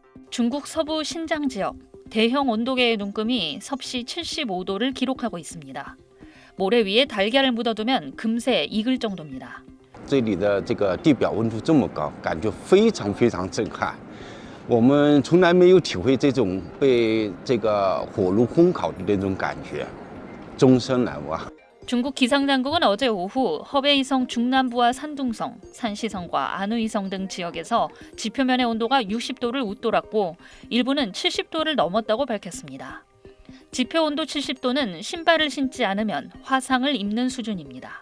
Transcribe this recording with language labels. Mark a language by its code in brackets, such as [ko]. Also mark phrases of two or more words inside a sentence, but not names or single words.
[ko] 중국 서부 신장 지역 대형 온도계의 눈금이 섭씨 75도를 기록하고 있습니다. 모래 위에 달걀을 묻어두면 금세 익을 정도입니다. [zh] 这里的这个地表温度这么高，感觉非常非常震撼。我们从来没有体会这种被这个火炉烘烤的那种感觉，终身难忘。 [ko] 중국 기상당국은 어제 오후 허베이성 중남부와 산둥성, 산시성과 안우이성 등 지역에서 지표면의 온도가 60도를 웃돌았고 일부는 70도를 넘었다고 밝혔습니다. 지표 온도 70도는 신발을 신지 않으면 화상을 입는 수준입니다.